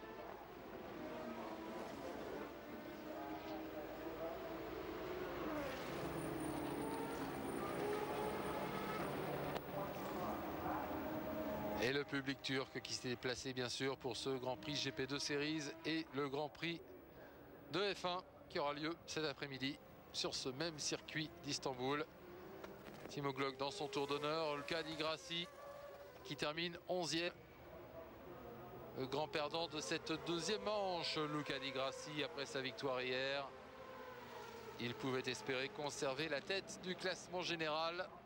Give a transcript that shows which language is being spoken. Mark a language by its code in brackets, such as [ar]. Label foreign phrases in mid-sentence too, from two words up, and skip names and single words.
[fr] Et le public turc qui s'est déplacé bien sûr pour ce Grand Prix GP2 Series et le Grand Prix de F1 qui aura lieu cet après-midi sur ce même circuit d'Istanbul. Timo Glock dans son tour d'honneur. Luca Di Grassi qui termine 11e. Le grand perdant de cette 2e manche, Luca Di Grassi, après sa victoire hier. Il pouvait espérer conserver la tête du classement général.